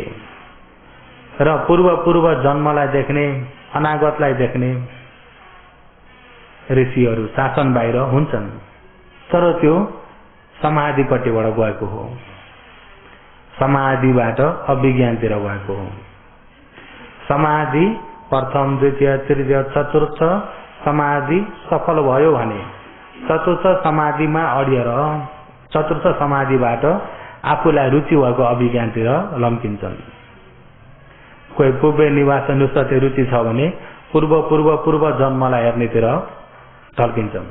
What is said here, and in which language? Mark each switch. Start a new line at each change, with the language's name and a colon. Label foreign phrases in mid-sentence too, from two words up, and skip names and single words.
Nepali: र पूर्व जन्मलाई देख्ने, अनागतलाई देख्ने ऋषिहरू शासन बाहिर हुन्छन्। तर त्यो समाधिपट्टिबाट गएको हो। समाधिबाट अभिज्ञानतिर गएको हो। समाधि प्रथम, द्वितीय, तृतीय, चतुर्थ समाधि सफल भयो भने चतुर्थ समाधिमा अडिएर चतुर्थ समाधिबाट आफूलाई रुचि भएको अभिज्ञानतिर लम्किन्छन्। कोही पूर्व निवास नुसते रुचि छ भने पूर्व जन्मलाई हेर्नेतिर ढल्किन्छन्।